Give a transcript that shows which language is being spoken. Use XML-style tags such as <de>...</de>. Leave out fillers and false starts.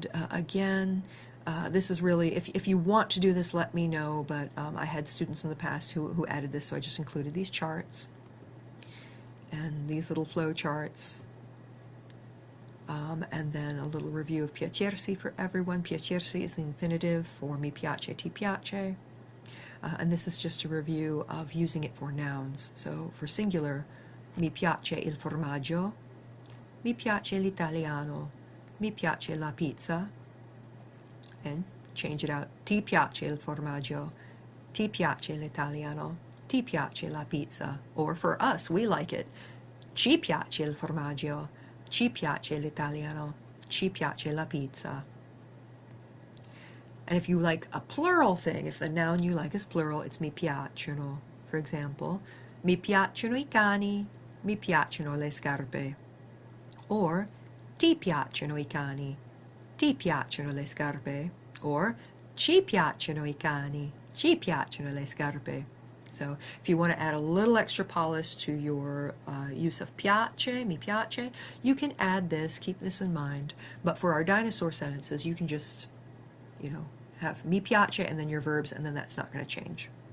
<en>Again, this is really, if you want to do this, let me know, but I had students in the past who added this, so I just included these charts and these little flow charts. And then a little review of piacersi for everyone. Piacersi is the infinitive for mi piace, ti piace. And this is just a review of using it for nouns. So for singular,</en> <it>mi piace il formaggio, mi piace l'italiano, mi piace la pizza,</it> <en>and change it out.</en> <it>Ti piace il formaggio, ti piace l'italiano, ti piace la pizza.</it> <en>Or for us, we like it.</en> <it>Ci piace il formaggio, ci piace l'italiano, ci piace la pizza.</it> <en>And if you like a plural thing, if the noun you like is plural, it's mi piacciono. For example,</en> <it>mi piacciono I cani, mi piacciono le scarpe. Or, ti piacciono I cani, ti piacciono le scarpe. Or, ci piacciono I cani, ci piacciono le scarpe.</it> <en>So if you want to add a little extra polish to your use of piace, mi piace, you can add this, keep this in mind. But for our dinosaur sentences, you can just, have mi piace and then your verbs, and then that's not going to change.</en>